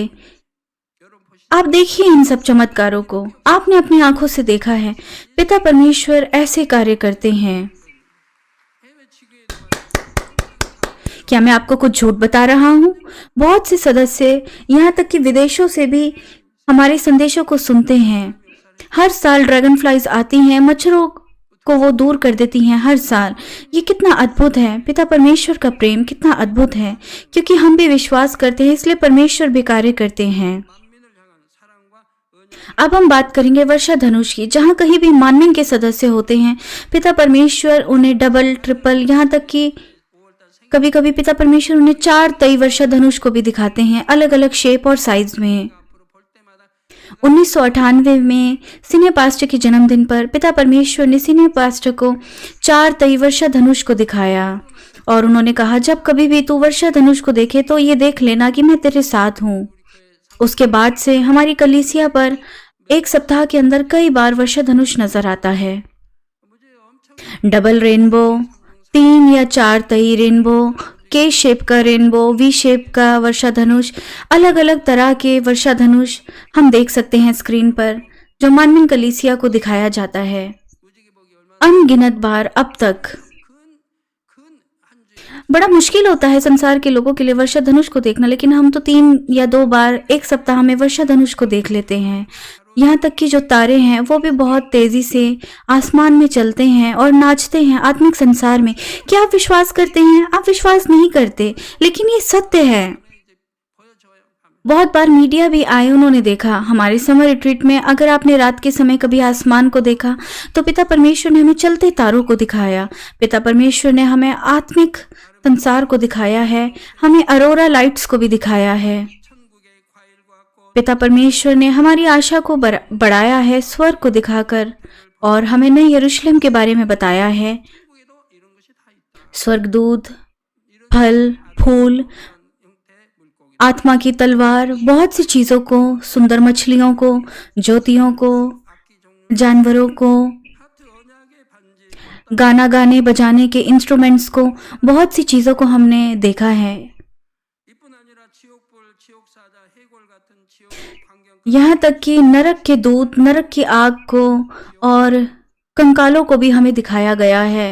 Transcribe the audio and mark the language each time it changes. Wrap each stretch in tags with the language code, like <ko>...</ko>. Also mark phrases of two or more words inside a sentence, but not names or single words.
<ko>여러분 보시</ko> <hi>आप देखिए इन सब चमत्कारों को, आपने अपनी आंखों से देखा है। पिता परमेश्वर ऐसे कार्य करते हैं।</hi> <ko>해외 지구에</ko> <hi>क्या मैं आपको कुछ झूठ बता रहा हूँ? बहुत से सदस्य, यहाँ तक कि विदेशों से भी हमारे संदेशों को सुनते हैं। हर साल</hi> <en>dragon flies</en> <hi>आती हैं, मच्छरों को वो दूर कर देती हैं हर साल। ये कितना अद्भुत है! पिता परमेश्वर का प्रेम कितना अद्भुत है! क्योंकि हम भी विश्वास करते हैं, इसलिए परमेश्वर भी कार्य करते हैं।</hi> <ko>만민을 향한 사랑과 은혜</ko> <hi>अब हम बात करेंगे वर्षा धनुष की। जहाँ कहीं भी मानवीय के सदस्य होते हैं, पिता परमेश्वर उन्हें</hi> <en>double, triple,</en> <hi>यहाँ तक कि</hi> <ko>5월달 생</ko> <hi>कभी कभी पिता परमेश्वर उन्हें 4 तई वर्षा धनुष को भी दिखाते हैं, अलग अलग शेप और साइज में।</hi> <ko>앞으로 볼 때마다</ko> <hi>1998 में</hi> <en>senior pastor</en> <hi>के जन्मदिन पर पिता परमेश्वर ने</hi> <en>senior pastor</en> <hi>को 4 तई वर्षा धनुष को दिखाया और उन्होंने कहा, जब कभी भी तू वर्षा धनुष को देखे तो ये देख लेना कि मैं तेरे साथ हूँ। उसके बाद से हमारी कलीसिया पर एक सप्ताह के अंदर कई बार वर्षा धनुष नजर आता है। मुझे 엄청</hi> <en>double rainbow,</en> <hi>3 या 4 तई रेनबो, के शेप का रेनबो,</hi> <en>V shape</en> <hi>का वर्षा धनुष, अलग अलग तरह के वर्षा धनुष हम देख सकते हैं स्क्रीन पर, जो मानवीय कलीसिया को दिखाया जाता है</hi> <ko>무지개 보기 얼마나</ko> <hi>अनगिनत बार अब तक।</hi> <ko>큰 한 주에</ko> <hi>बड़ा मुश्किल होता है संसार के लोगों के लिए वर्षा धनुष को देखना, लेकिन हम तो 3 या 2 बार एक सप्ताह में वर्षा धनुष को देख लेते हैं। यहाँ तक कि जो तारे हैं वो भी बहुत तेजी से आसमान में चलते हैं और नाचते हैं आत्मिक संसार में। क्या आप विश्वास करते हैं? आप विश्वास नहीं करते, लेकिन ये सत्य है।</hi> <ko>이제 보여줘요. 하면</ko> <hi>बहुत बार मीडिया भी आए, उन्होंने देखा हमारे</hi> <en>summer retreat</en> <hi>में। अगर आपने रात के समय कभी आसमान को देखा तो पिता परमेश्वर ने हमें चलते तारों को दिखाया। पिता परमेश्वर ने हमें आत्मिक संसार को दिखाया है, हमें</hi> <en>aurora lights</en> <hi>को भी दिखाया है।</hi> <ko>천국의 과일과 꽃</ko> <hi>पिता परमेश्वर ने हमारी आशा को बढ़ाया है स्वर्ग को दिखाकर, और हमें नए यरूशलेम के बारे में बताया है।</hi> <ko>천국에도 이런 것이 다 있다.</ko> <hi>स्वर्गदूत,</hi> <ko>이런</ko> <hi>फल, फूल,</hi> <ko>형태 물고기들</ko> <hi>आत्मा की तलवार बहुत सी चीजों को, सुंदर मछलियों को, ज्योतियों को, जानवरों को,</hi> <ko>하트 언약의 반지,</ko> <hi>गाना गाने बजाने के इंस्ट्रूमेंट्स को, बहुत सी चीजों को हमने देखा है।</hi> <ko>이뿐 아니라 지옥불, 지옥사자, 해골 같은 지옥 환경</ko> <hi>यहाँ तक कि नरक के दूत, नरक की आग को और कंकालों को भी हमें दिखाया गया है।</hi>